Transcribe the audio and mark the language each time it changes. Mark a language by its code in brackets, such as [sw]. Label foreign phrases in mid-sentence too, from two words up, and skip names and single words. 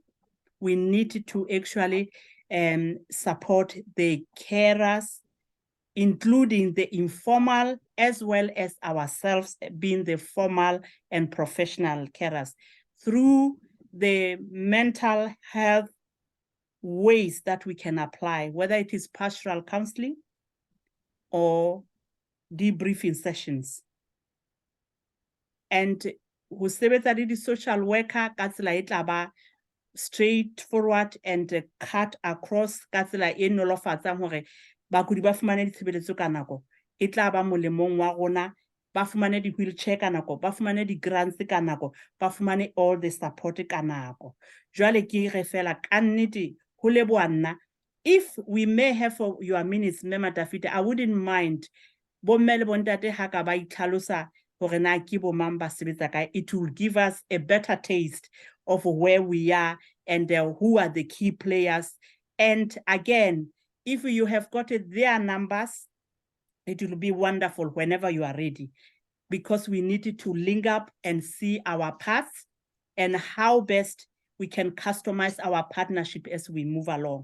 [en] We need to actually support the carers, including the informal as well as ourselves being the formal and professional carers, through the mental health ways that we can apply, whether it is pastoral counseling or debriefing sessions. [st] And ho sebetsa le di-social worker ka tsela e tla ba [en] straightforward and cut across [st] ka tsela e nolofatsang hore bakudi ba fumane ditshebeletso ka nako. E tla ba molemong wa rona, ba fumane di-wheelchair ka nako, ba fumane di-grants ka nako, ba fumane [en] all the support [st] ka nako. Jwale ke re fela ka nnete ho leboha nna. [en] If we may have for your minutes, Mme Matafita, I wouldn't mind [st] bo mme le bontate ha ka ba itlhalosa hore na ke bo mang ba sebetsa kae. [en] It will give us a better taste of where we are and who are the key players. And again, if you have got their numbers, it will be wonderful whenever you are ready, because we need to link up and see our paths and how best we can customize our partnership as we move along.